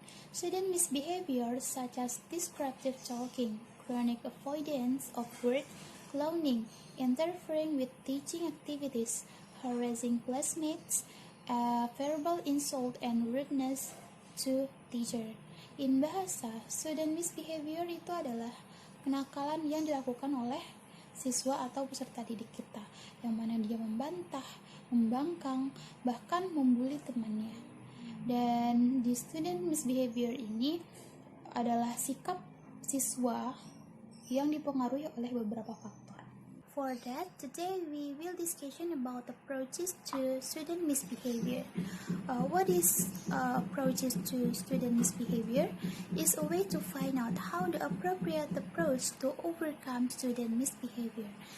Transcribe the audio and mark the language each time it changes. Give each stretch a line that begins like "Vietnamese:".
English: Student misbehavior such as disruptive talking, chronic avoidance of work, clowning, interfering with teaching activities, harassing classmates, verbal insult and rudeness to teacher. In bahasa,
Indonesian: student misbehavior itu adalah kenakalan yang dilakukan oleh siswa atau peserta didik kita, yang mana dia membantah, membangkang, bahkan membuli temannya. Dan di student misbehavior ini adalah sikap siswa yang dipengaruhi oleh beberapa faktor.
English: For that, today we will discussion about approaches to student misbehavior. What is approaches to student misbehavior? Is a way to find out how the appropriate approach to overcome student misbehavior.